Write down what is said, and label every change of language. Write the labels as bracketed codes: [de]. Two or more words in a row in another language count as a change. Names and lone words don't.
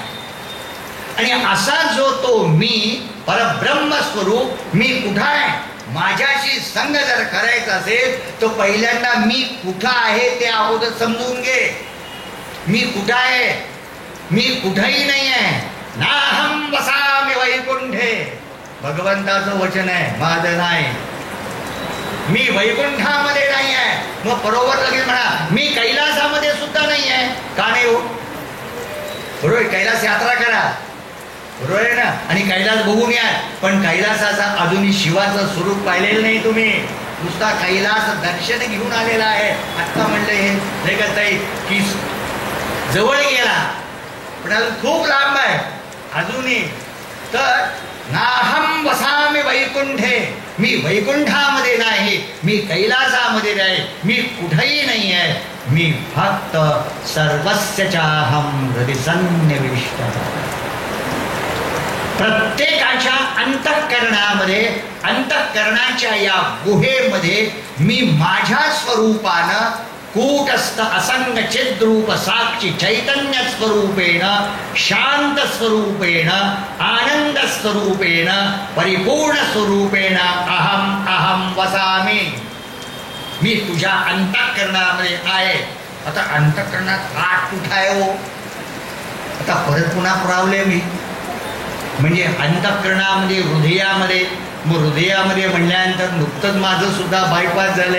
[mr] आणि असा जो तो मी परब्रह्म स्वरूप मी कुठं आहे? माझ्याशी संग जर करायचा असेल तर पहिल्यांदा मी कुठं आहे ते अगोदर समजून घे. मी कुठं आहे? मी कुठंही नाही आहे. [sa] नाहम वसामि वैकुंठे, [mr] भगवंताचं वचन आहे, माझं नाही. मी वैकुंठामध्ये नाही आहे. मग बरोबर लगेच म्हणा मी कैलासामध्ये सुद्धा नाही आहे. का नाही हो? बरोबर, कैलास यात्रा करा, बरोबर आहे ना, आणि कैलास बघून या. पण कैलासाचा अजूनही शिवाचं स्वरूप पाहिलेलं नाही तुम्ही. नुसता कैलास दर्शन घेऊन आलेला आहे. आत्ता म्हणलं हे करताय की जवळ गेला, पण अजून खूप लांब आहे अजूनही. [sa] तर नाहम वसामि वैकुंठे, [mr] मी वैकुंठामध्ये नाही, मी कैलासामध्ये नाही, मी कुठेही नाही आहे. [sa] मी फक्त सर्वस्य चाहम हृदि सन्निविष्ट. [mr] प्रत्येकाच्या अंतःकरणामध्ये, अंतःकरणाच्या या गुहेमध्ये मी माझ्या स्वरूपानं [sa] कूटस्थ असंग चिद्रूप साक्षी चैतन्य स्वरूपेण, शांत स्वरूपेण, आनंद स्वरूपेण, परिपूर्ण स्वरूपेण अहम अहम वसामी. [mr] मी तुझ्या अंतःकरणामध्ये आहे. आता अंतःकरणात आठ कुठं आहे हो? आता परत पुन्हा पुरावले मी. म्हणजे अंतःकरणामध्ये, हृदयामध्ये. मग हृदयामध्ये म्हणल्यानंतर नुकतंच माझं सुद्धा बायपास झालंय.